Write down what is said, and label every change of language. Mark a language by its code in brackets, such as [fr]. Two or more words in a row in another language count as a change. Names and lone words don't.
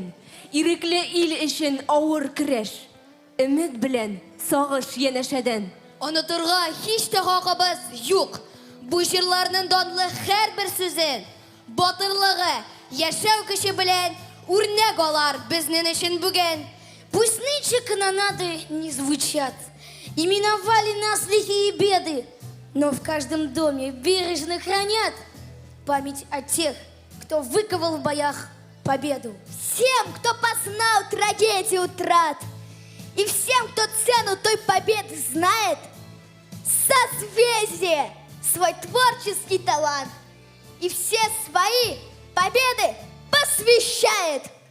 [tt] Ирекле ил өчен авыр көрәш, өмет белән сагыш янәшәдән. Онытырга һич тә хакыбыз юк. Бу җырларның данлы һәрбер сүзен, батырлыгы, яшәү көче белән үрнәк алар безнең өчен бүген. [ru] Пусть нынче канонады не звучат, именовали нас лихие беды, но в каждом доме бережно хранят память о тех, кто выковал в боях победу. Всем, кто познал трагедию утрат, и всем, кто цену той победы знает, созвездие, свой творческий талант и все свои победы посвящает.